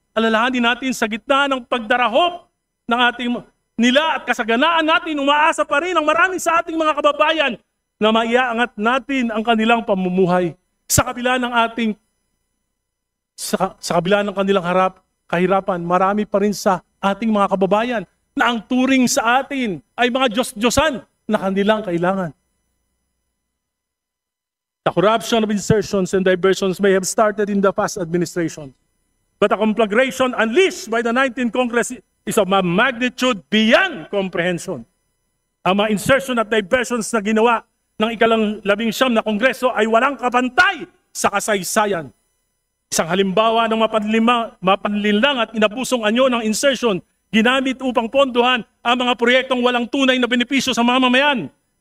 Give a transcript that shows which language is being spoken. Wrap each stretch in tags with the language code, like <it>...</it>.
<tl>Alalahanin natin sa gitna ng pagdarahop ng ating nila at kasaganaan natin, umaasa pa rin ang marami sa ating mga kababayan na maiaangat natin ang kanilang pamumuhay sa kabila ng ating sa kabila ng kanilang kahirapan. Marami pa rin sa ating mga kababayan na ang turing sa atin ay mga Diyos-Diyosan na kanilang kailangan.</tl> <en>The corruption of insertions and diversions may have started in the past administration. But the conflagration unleashed by the 19th Congress is of a magnitude beyond comprehension.</en> <tl>Ang mga insertion at diversions na ginawa ng ika-19 na Kongreso ay walang kapantay sa kasaysayan. Isang halimbawa ng mapanlinlang at inabusong anyo ng insertion ginamit upang pondohan ang mga proyektong walang tunay na benepisyo sa mamamayan.</tl>